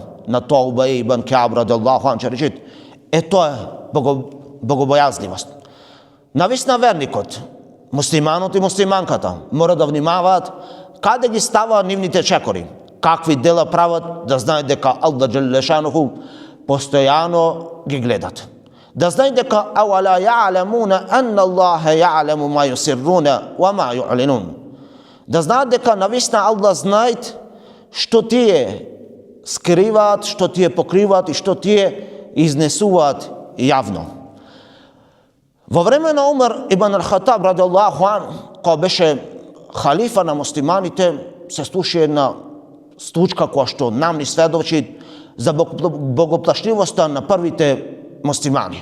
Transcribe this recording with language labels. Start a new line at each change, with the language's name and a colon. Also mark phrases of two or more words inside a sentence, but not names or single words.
Macedonian: На тоа Убеј ибн Кааб
Arabic: رضي الله عنه
Macedonian: ќе рече: тоа е богобојазливост. Нависна верникот муслиманот и муслиманката мора да внимаваат каде ги ставаат нивните чекори, какви дела прават, да знаат дека Аллах Джелешануху постојано ги гледат. Да знаат дека
Arabic: أولا يعلمون أن الله يعلم ما يسرون وما يعلنون.
Macedonian: Да знаат дека навистина Аллах знаат што тие скриваат, што тие покриваат и што тие изнесуваат јавно. Во време на Умар ибн ал-Хатаб
Arabic: رضي الله عنه,
Macedonian: кој беше халифа на муслиманите, се слуша една случка која што нам ни сведочи за богоплашливоста на првите муслимани.